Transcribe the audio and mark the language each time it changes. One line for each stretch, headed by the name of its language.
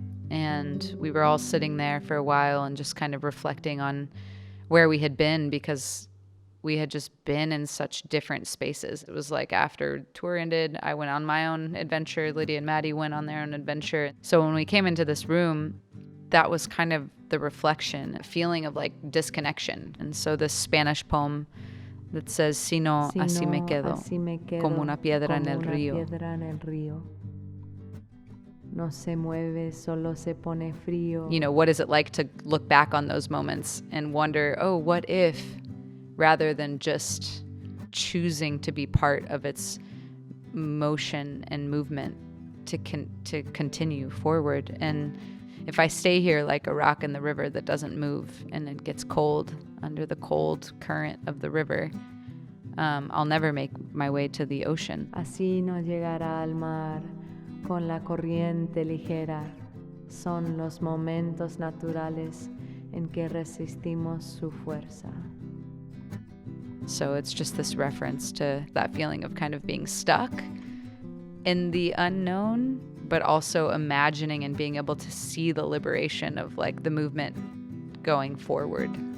English: And we were all sitting there for a while and just kind of reflecting on where we had been, because we had just been in such different spaces. It was like after tour ended, I went on my own adventure. Lydia and Maddy went on their own adventure. So when we came into this room, that was kind of the reflection, a feeling of like disconnection. And so this Spanish poem that says,
Spanish: "Si no, así me quedo, como una piedra en el río.
English: No se mueve, solo se pone frío." You know, what is it like to look back on those moments and wonder, oh, what if, rather than just choosing to be part of its motion and movement, to continue forward. And if I stay here like a rock in the river that doesn't move and it gets cold under the cold current of the river, I'll never make my way to the ocean.
Spanish: Así no llegará al mar con la corriente ligera. Son los momentos naturales en que resistimos su fuerza.
English: So it's just this reference to that feeling of kind of being stuck in the unknown, but also imagining and being able to see the liberation of like the movement going forward.